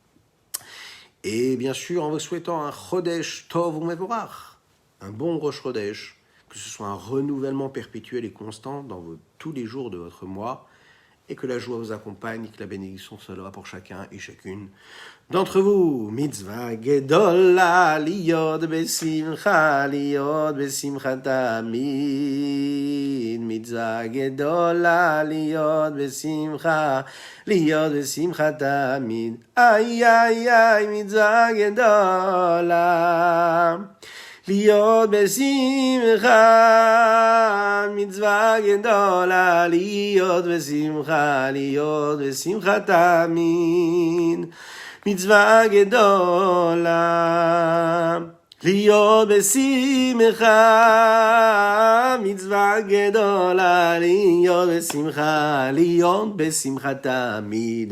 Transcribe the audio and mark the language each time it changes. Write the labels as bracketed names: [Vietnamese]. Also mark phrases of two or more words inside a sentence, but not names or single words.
[French] Et bien sûr, en vous souhaitant un [Hebrew] חודש טוב ומבורך, [French] un bon Rosh Chodesh, que ce soit un renouvellement perpétuel et constant dans tous les jours de votre mois, et que la joie vous accompagne, que la bénédiction soit là pour chacun et chacune d'entre vous. [Hebrew] מצוה גדולה להיות בשמחה תמיד. מצוה גדולה להיות בשמחה תמיד. Ay, ay, ay, מצוה גדולה להיות בשמחה, מצווה גדולה, להיות בשמחה תמיד, מצווה גדולה, להיות בשמחה, מצווה גדולה, להיות בשמחה תמיד.